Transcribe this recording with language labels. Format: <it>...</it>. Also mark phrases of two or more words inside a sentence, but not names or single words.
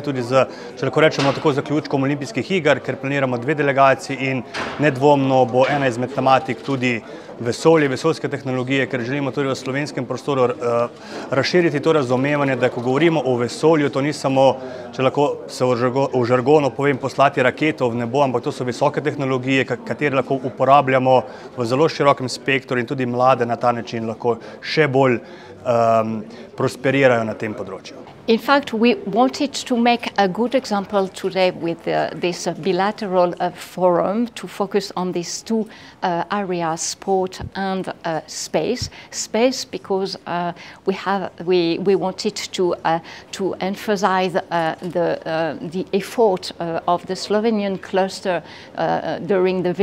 <sl>tudi z, če lahko rečemo, tako zaključkom olimpijskih iger, ker planiramo 2 delegaciji in nedvomno bo ena izmed tematik tudi vesolje, vesoljske tehnologije, ker želimo tudi v slovenskem prostoru razširiti to razumevanje, da ko govorimo o vesolju, to ni samo, če lahko se v žargonu povem, poslati raketo v nebo, ampak to so visoke tehnologije, katere lahko uporabljamo v zelo širokem spektru in tudi mlade na ta način lahko še bolj prosperirajo na tem področju.</sl> <en>In fact, we wanted to make a good example today with this bilateral forum to focus on these 2 areas, sport and space. Space because we wanted to emphasize the effort of the Slovenian cluster during the</en>